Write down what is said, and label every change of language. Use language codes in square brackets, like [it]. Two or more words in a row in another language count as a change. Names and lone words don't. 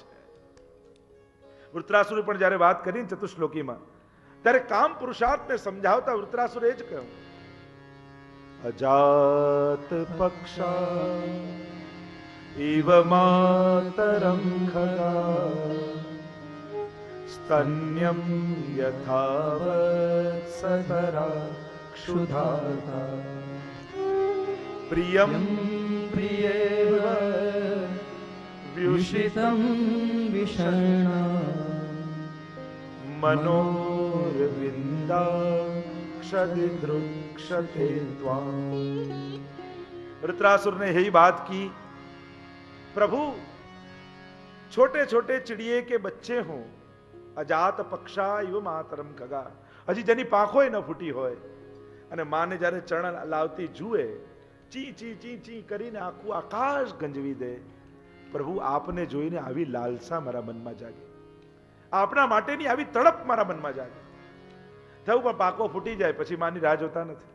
[gu] વૃત્રાસુરે પણ જ્યારે વાત કરી ચતુશ્લોકીમાં, ત્યારે કામ પુરુષાર્થને સમજાવતા વૃત્રાસુરે એ જ કહ્યું, [sa] અજાત પક્ષા ઇવ માતરં ખગા સ્તન્યમ યથાવત્સતરા ક્ષુધાતા પ્રિયમ પ્રિયેવ વ્યુષિતં વિષણા मनोरविंदाक्षदिदृक्षते त्वां. [hi] वृत्रासुर ने यही बात की, प्रभु छोटे छोटे चिड़िए के बच्चे हों, [sa] अजात पक्षा इव मातरम खगा, [gu] હજી જેની પાંખો ન ફૂટી હોય અને માને જ્યારે ચરણ લાવતી જુએ, ચી ચી ચી ચી કરીને આખું આકાશ ગંજવી દે. પ્રભુ આપને જોઈને આવી લાલસા મારા મનમાં જાગી, આપના માટેની આવી તડપ મારા મનમાં જાગે. થયું પણ પાકો ફૂટી જાય પછી માની રાહ જોતા નથી.